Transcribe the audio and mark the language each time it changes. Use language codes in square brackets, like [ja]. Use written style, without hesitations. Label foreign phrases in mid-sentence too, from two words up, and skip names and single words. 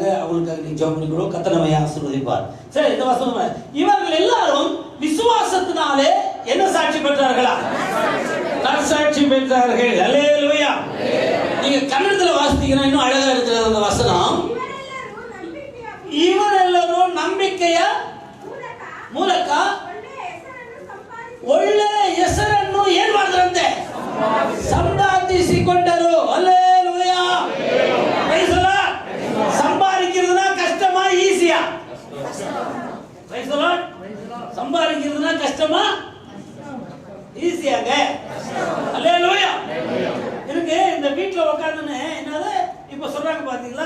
[ta] அவங்களுக்காக நீ ஜெபம் பண்ணிக்கணும். கர்த்தர் நம்மை ஆசீர்வதிப்பார். சரி, இந்த வசனம் இவர்கள் எல்லாரும் விசுவாசத்தினாலே என்ன சாட்சி பெற்றார்களா? நற்சாட்சி பெற்றார்கள். அல்லேலூயா. நீங்க கன்னடத்துல வாசித்தீங்கன்னா இன்னும் அழகா இருக்கிறது அந்த வசனம். இவர் எல்லாரும் [kn] ನಂಬಿಕೆಯ ಮೂಲಕ ಒಳ್ಳೆ ಹೆಸರನ್ನು ಏನ್ ಮಾಡಿದ್ರಂತೆ? ಸಂಪಾದಿಸಿಕೊಂಡರು. [ta] அல்லேலூயா. [en] Praise the Lord. [ta] சம்பாதிக்கிறதுனா கஷ்டமா ஈஸியா? [en] Praise the Lord. [ta] சம்பாதிக்கிறதுனா கஷ்டமா ஈஸியாங்க? அல்லேலூயா. இருக்கு இந்த வீட்ல உட்கார்ந்துன்னு என்னது இப்ப சொல்றாங்க பாத்தீங்களா?